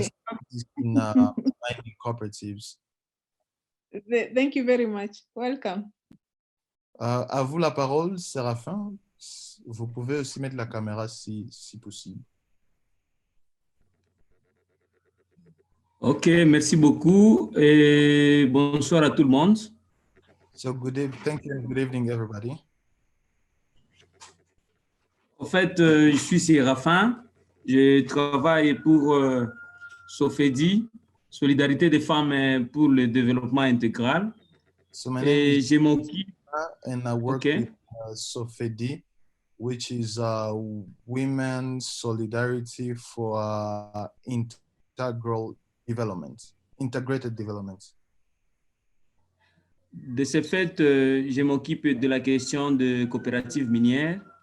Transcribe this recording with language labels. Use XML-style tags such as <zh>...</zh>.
<en>a scientist in mining cooperatives. Thank you very much. Welcome.</en> <fr>À vous la parole, Séraphin. Vous pouvez aussi mettre la caméra si possible. Ok, merci beaucoup et bonsoir à tout le monde.</fr> <en>So thank you and good evening, everybody.</en> <fr>En fait, je suis Séraphin. Je travaille pour SOFEDI, Solidarité des femmes pour le développement intégral.</fr> <en>So my name</en> <fr>Et</fr> <en>is</en> <fr>je m'occupe.</fr> <en>and I work with SOFEDI, which is Women's Solidarity for Integrated Development.</en> <fr>De ce fait, je m'occupe de la question de coopératives minières.</fr>